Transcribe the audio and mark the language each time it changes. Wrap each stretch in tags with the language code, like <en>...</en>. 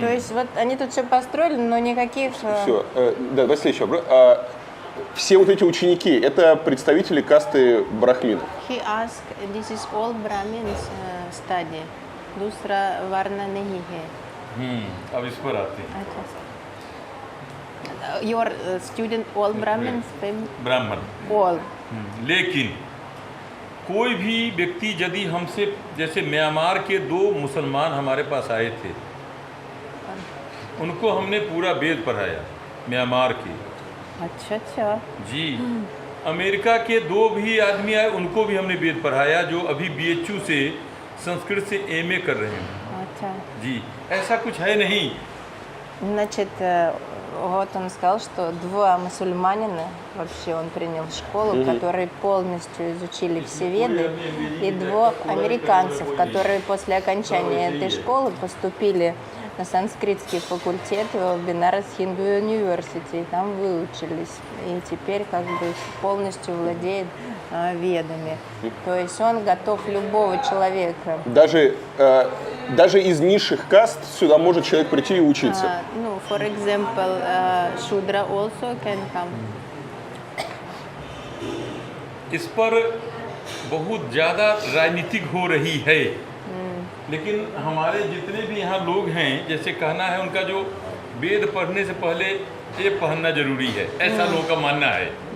<ru>То есть вот они тут все построили, но никаких... Все. Да, давай следующий вопрос. Все вот эти ученики, это представители касты брахмин.</ru> <en>He asked, this is all Brahmins study.</en> <hi>दूसरा varna नहीं है. अब इस पर आते हैं।</hi> <en>Your student all Brahmins?</en> <hi>ब्राह्मण।</hi> <en>All.</en> <hi>लेकिन कोई भी व्यक्ति यदि हमसे, जैसे म्यांमार के 2 मुसलमान हमारे पास आए थे, उनको हमने पूरा वेद पढ़ाया, म्यांमार के। अच्छा अच्छा। जी। अमेरिका के 2 भी आदमी आए, उनको भी हमने वेद पढ़ाया, जो अभी BHU से संस्कृत से MA कर रहे हैं। अच्छा। जी, ऐसा कुछ है नहीं।</hi> <ru>Значит, вот он сказал, что 2 мусульманина, вообще он принял в школу, которые полностью изучили все веды, и 2 американцев, которые после окончания этой школы поступили на санскритский факультет в Бенарес Хинду Университи, и там выучились, и теперь как бы полностью владеет ведами. То есть он готов любого человека. Даже из низших каст сюда может человек прийти и учиться.</ru> <en>Ну, for example, Shudra also can come.</en> <hi>इस पर बहुत ज़्यादा राजनीतिक हो रही है, लेकिन हमारे जितने भी यहाँ लोग हैं, जैसे कहना है उनका, जो वेद पढ़ने से पहले ये पहनना जरूरी है, ऐसा लोगों का मानना है।</hi>